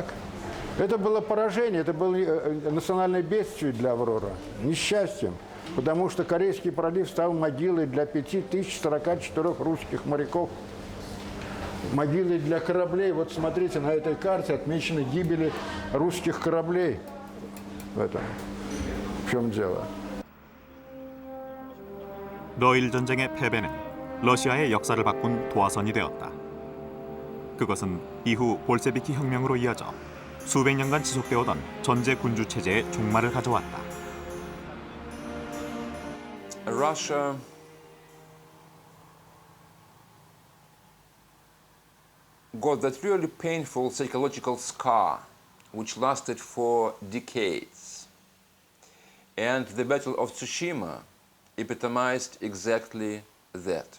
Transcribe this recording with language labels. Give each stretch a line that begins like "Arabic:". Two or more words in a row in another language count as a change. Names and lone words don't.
Russian: Это было поражение, это было национальное бедствие для «Аврора», несчастьем, потому что Корейский пролив стал могилой для 5044 русских моряков, могилой для кораблей. Вот смотрите, на этой карте отмечены гибели русских кораблей. В чем дело?
Korean: 러일 전쟁의 패배는 러시아의 역사를 바꾼 도화선이 되었다. 그것은 이후 볼세비키 혁명으로 이어져 수백 년간 지속되어던 전제 군주 체제의 종말을 가져왔다.
English: Russia got that really painful psychological scar which lasted for decades. And the Battle of Tsushima epitomized exactly that.